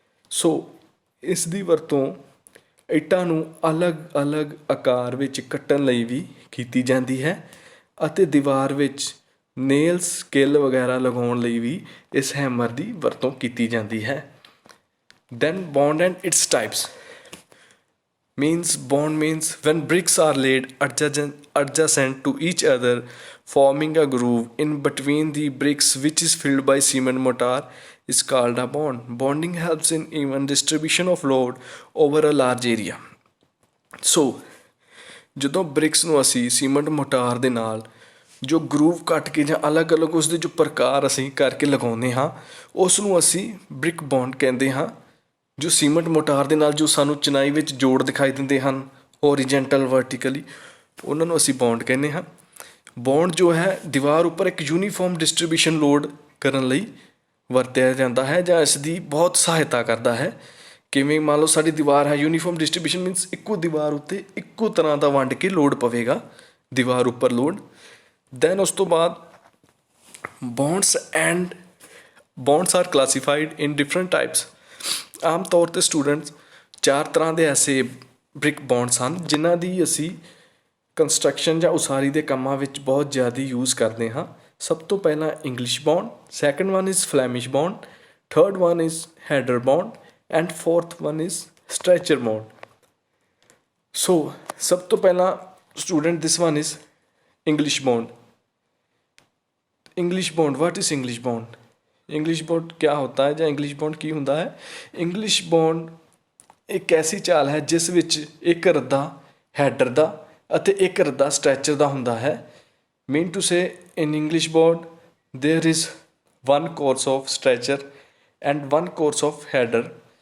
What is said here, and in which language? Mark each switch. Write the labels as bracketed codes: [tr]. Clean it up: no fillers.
[pa] ਸੋ ਇਸ ਦੀ ਵਰਤੋਂ ਇੱਟਾਂ ਨੂੰ ਅਲੱਗ-ਅਲੱਗ ਆਕਾਰ ਵਿੱਚ ਕੱਟਣ ਲਈ ਵੀ ਕੀਤੀ ਜਾਂਦੀ ਹੈ ਅਤੇ ਦੀਵਾਰ ਵਿੱਚ ਨੇਲਸ ਕਿੱਲ ਵਗੈਰਾ ਲਗਾਉਣ ਲਈ ਵੀ ਇਸ ਹੈਮਰ ਦੀ ਵਰਤੋਂ ਕੀਤੀ ਜਾਂਦੀ ਹੈ। [en] Then bond and it's types. Bond means when bricks are laid adjacent to each other, forming a groove in between the bricks which is filled by cement mortar is called a bond. Bonding helps in even distribution of load over a large area. [pa] So ਜਦੋਂ BRICS ਨੂੰ ਅਸੀਂ cement ਮੋਟਾਰ ਦੇ ਨਾਲ ਜੋ ਗਰੂਵ ਕੱਟ ਕੇ ਜਾਂ ਅਲੱਗ-ਅਲੱਗ ਉਸ ਦੇ ਜੋ ਪ੍ਰਕਾਰ ਅਸੀਂ ਕਰਕੇ ਲਗਾਉਂਦੇ ਹਾਂ ਉਸ ਨੂੰ ਅਸੀਂ ਬ੍ਰਿਕ ਬੌਂਡ ਕਹਿੰਦੇ ਹਾਂ। ਜੋ ਸੀਮੈਂਟ ਮੋਟਾਰ ਦੇ ਨਾਲ ਜੋ ਸਾਨੂੰ ਚਿਨਾਈ ਵਿੱਚ ਜੋੜ ਦਿਖਾਈ ਦਿੰਦੇ ਹਨ ਹੌਰੀਜੈਂਟਲ ਵਰਟੀਕਲੀ, ਉਹਨਾਂ ਨੂੰ ਅਸੀਂ ਬੌਂਡ ਕਹਿੰਦੇ ਹਾਂ। ਬੌਂਡ ਜੋ ਹੈ ਦੀਵਾਰ ਉੱਪਰ ਇੱਕ ਯੂਨੀਫਾਰਮ ਡਿਸਟਰੀਬਿਊਸ਼ਨ ਲੋਡ ਕਰਨ ਲਈ ਵਰਤਿਆ ਜਾਂਦਾ ਹੈ ਜਾਂ ਇਸ ਦੀ ਬਹੁਤ ਸਹਾਇਤਾ ਕਰਦਾ ਹੈ। ਕਿਵੇਂ? ਮੰਨ ਲਓ ਸਾਡੀ ਦੀਵਾਰ ਹੈ, ਯੂਨੀਫਾਰਮ ਡਿਸਟਰੀਬਿਊਸ਼ਨ ਮੀਨਸ ਇੱਕੋ ਦੀਵਾਰ ਉੱਤੇ ਇੱਕੋ ਤਰ੍ਹਾਂ ਦਾ ਵੰਡ ਕੇ ਲੋਡ ਪਵੇਗਾ ਦੀਵਾਰ ਉੱਪਰ ਲੋਡ। [en] then [pa] ਉਸ ਤੋਂ ਬਾਅਦ [en] Bonds are classified in different types. [pa] ਆਮ ਤੌਰ 'ਤੇ ਸਟੂਡੈਂਟਸ 4 ਤਰ੍ਹਾਂ ਦੇ ਐਸੇ ਬ੍ਰਿਕ ਬੌਂਡਸ ਹਨ ਜਿਨ੍ਹਾਂ ਦੀ ਅਸੀਂ ਕੰਸਟਰਕਸ਼ਨ ਜਾਂ ਉਸਾਰੀ ਦੇ ਕੰਮਾਂ ਵਿੱਚ ਬਹੁਤ ਜ਼ਿਆਦਾ ਯੂਜ਼ ਕਰਦੇ ਹਾਂ। ਸਭ ਤੋਂ ਪਹਿਲਾਂ [en] English bond, second one is Flemish bond, third one is header bond and fourth one is stretcher bond. [pa] ਸੋ ਸਭ ਤੋਂ ਪਹਿਲਾਂ [en] Student this one is English bond. English bond, what is English bond? English bond [hi] क्या होता है [pa] ਜਾਂ [en] English bond [pa] ਕੀ ਹੁੰਦਾ ਹੈ? English bond ਇੱਕ ਐਸੀ ਚਾਲ ਹੈ ਜਿਸ ਵਿੱਚ ਇੱਕ ਰੱਦਾ ਹੈਡਰ ਦਾ ਅਤੇ ਇੱਕ ਰੱਦਾ ਸਟ੍ਰੈਚਰ ਦਾ ਹੁੰਦਾ ਹੈ। [en] Mean to say in English bond there is one course of stretcher and one course of header.